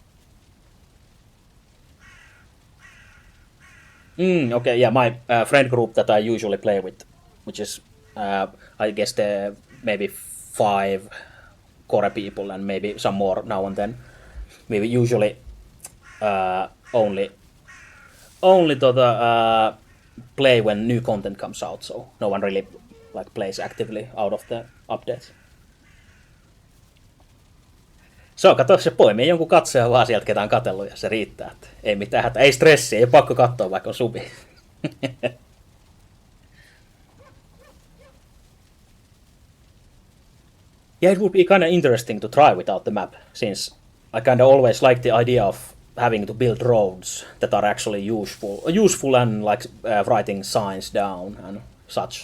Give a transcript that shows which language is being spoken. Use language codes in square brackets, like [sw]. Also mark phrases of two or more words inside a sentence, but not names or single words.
[en] Okay, yeah, my friend group that I usually play with, which is, I guess, the maybe five core people and maybe some more now and then. We usually only to the play when new content comes out, so no one really like plays actively out of the updates. [fi] So kato, se poimii jonkun katsojan vaan sieltä, ketä on katsellut, ja se riittää. Että ei mitään hätä, ei stressiä, ei pakko katsoa, vaikka on subi. [en] Yeah, it would be kind of interesting to try without the map, since I kind of always like the idea of having to build roads that are actually useful and like writing signs down and such.